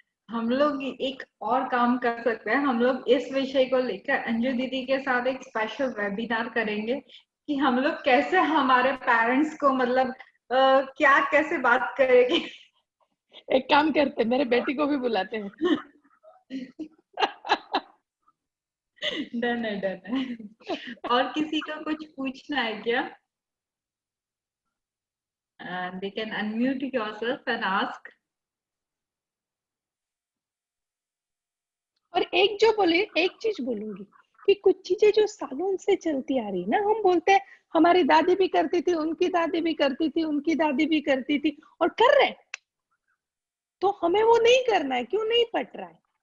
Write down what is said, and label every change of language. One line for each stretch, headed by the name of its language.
Hindi: हम लोग एक और काम कर सकते हैं, हम लोग इस विषय को लेकर अंजू दीदी के साथ एक स्पेशल वेबिनार करेंगे कि हम लोग कैसे हमारे पेरेंट्स को मतलब क्या कैसे बात करेंगे। एक काम करते, मेरे बेटी को भी बुलाते हैं। डन है, डन है। और किसी को कुछ पूछना है क्या?
English: They can unmute yourself and ask.
Hindi: और एक चीज बोलूंगी कि कुछ चीजें जो सालों से चलती आ रही ना, हम बोलते हैं हमारी दादी भी करती थी, उनकी दादी भी करती थी, उनकी दादी भी करती थी, और कर रहे, तो हमें वो नहीं करना है। क्यों नहीं पट रहा है?